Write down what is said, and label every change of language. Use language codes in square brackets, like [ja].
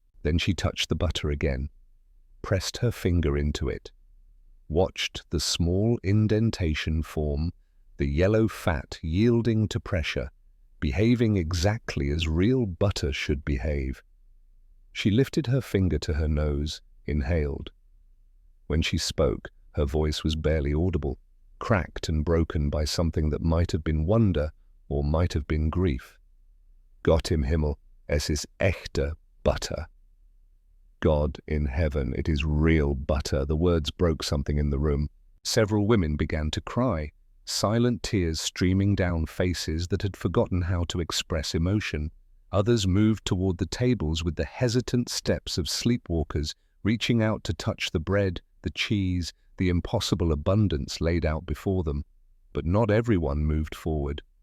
[en] Then she touched the butter again, pressed her finger into it, watched the small indentation form, the yellow fat yielding to pressure, behaving exactly as real butter should behave. She lifted her finger to her nose, inhaled. When she spoke, her voice was barely audible, cracked and broken by something that might have been wonder or might have been grief. [de] Gott im Himmel, es ist echte Butter. [en] God in heaven, it is real butter. The words broke something in the room. Several women began to cry, silent tears streaming down faces that had forgotten how to express emotion. Others moved toward the tables with the hesitant steps of sleepwalkers, reaching out to touch the bread, the cheese, the impossible abundance laid out before them. But not everyone moved forward.